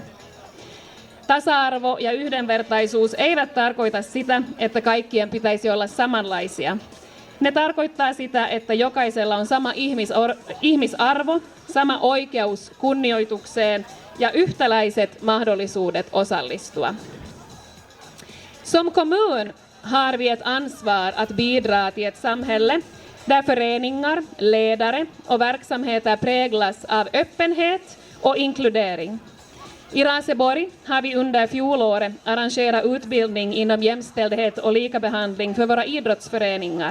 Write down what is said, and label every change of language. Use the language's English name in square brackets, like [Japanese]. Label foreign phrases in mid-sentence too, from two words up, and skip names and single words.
[Finnish] Tasa-arvo ja yhdenvertaisuus eivät tarkoita sitä, että kaikkien pitäisi olla samanlaisia. Ne tarkoittaa sitä, että jokaisella on sama ihmisarvo, sama oikeus kunnioitukseen ja yhtäläiset mahdollisuudet osallistua. [Swedish] Som kommun har vi ett ansvar att bidra till ett samhälle där föreningar, ledare och verksamheter präglas av öppenhet och inkludering. I Raseborg har vi under fjolåret arrangerat utbildning inom jämställdhet och likabehandling för våra idrottsföreningar.